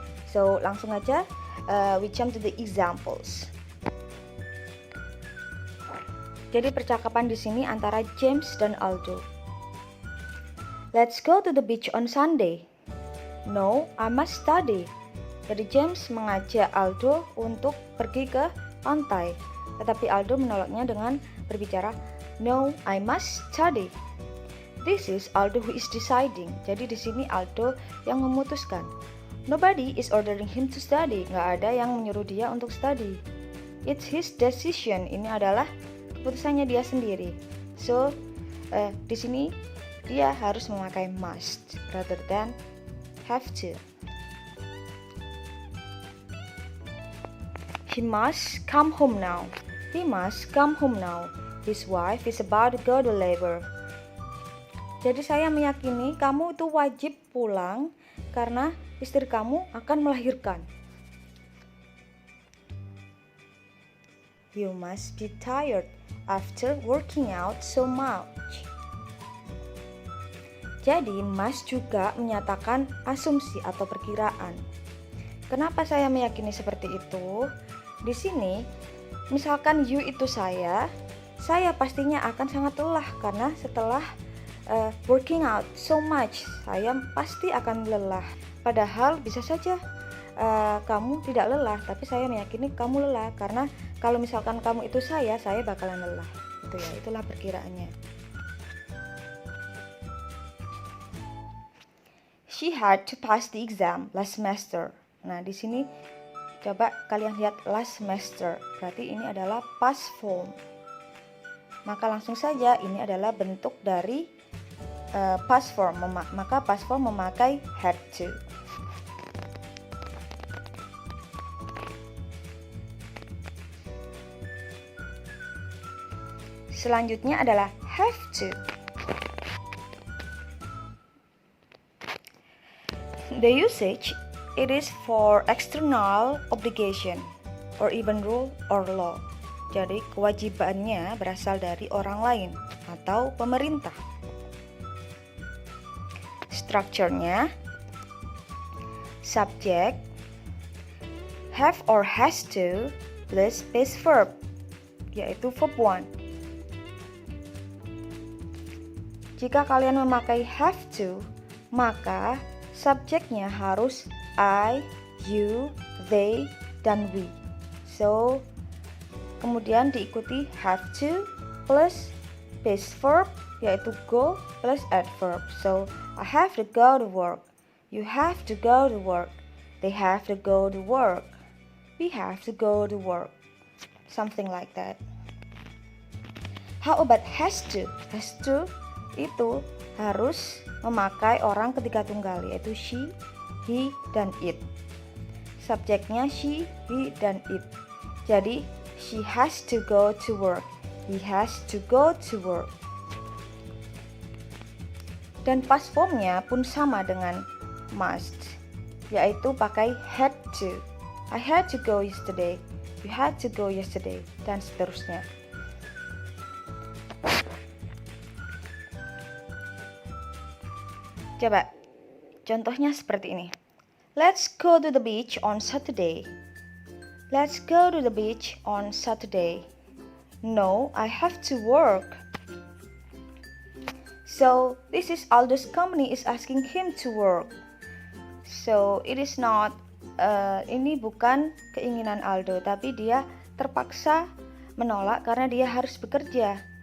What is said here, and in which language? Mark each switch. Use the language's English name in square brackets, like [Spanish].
[English] So [Indonesian] langsung aja [English] we jump to the examples. [Indonesian] Jadi percakapan di sini antara James dan Aldo. [English] Let's go to the beach on Sunday. No, I must study. [Indonesian] Jadi James mengajak Aldo untuk pergi ke pantai, tetapi Aldo menolaknya dengan berbicara, [English] no, I must study. This is Aldo who is deciding. [Indonesian] Jadi di sini Aldo yang memutuskan. [English] Nobody is ordering him to study. [Indonesian] Nggak ada yang menyuruh dia untuk study. [English] It's his decision. [Indonesian] Ini adalah keputusannya dia sendiri. So di sini dia harus memakai must [English] rather than have to. He must come home now. He must come home now. His wife is about to go to labor. [Indonesian] Jadi saya meyakini kamu itu wajib pulang karena istri kamu akan melahirkan. [English] You must be tired after working out so much. [Indonesian] Jadi must juga menyatakan asumsi atau perkiraan. Kenapa saya meyakini seperti itu? Di sini, misalkan you itu saya pastinya akan sangat lelah karena setelah [English] working out so much, [Indonesian] saya pasti akan lelah. Padahal bisa saja kamu tidak lelah, tapi saya meyakini kamu lelah karena kalau misalkan kamu itu saya bakalan lelah. Itu ya, itulah perkiraannya. [English] She had to pass the exam last semester. [Indonesian] Nah, di sini coba kalian lihat last semester. Berarti ini adalah past form. Maka langsung saja ini adalah bentuk dari past form. Maka past form memakai had to. Selanjutnya adalah have to. [English] The usage, it is for external obligation or even rule or law. [Indonesian] Jadi kewajibannya berasal dari orang lain atau pemerintah. Strukturnya, subject, have or has to plus base verb, yaitu verb 1. Jika kalian memakai have to, maka subjeknya harus I, you, they, dan we. So, kemudian diikuti have to plus base verb, yaitu go plus adverb. [English] So, I have to go to work. You have to go to work. They have to go to work. We have to go to work. Something like that. How about has to? [Indonesian] Has to itu harus memakai orang ketiga tunggal, yaitu she, he, dan it. Subjeknya she, he, dan it. [English] Jadi she has to go to work. He has to go to work. [Indonesian] Dan past formnya pun sama dengan must, yaitu pakai had to. [English] I had to go yesterday, you had to go yesterday, [Indonesian] dan seterusnya. Coba, contohnya seperti ini. [English] Let's go to the beach on Saturday. Let's go to the beach on Saturday. No, I have to work. So, this is Aldo's company is asking him to work. So, it is not, [Indonesian] ini bukan keinginan Aldo, tapi dia terpaksa menolak karena dia harus bekerja.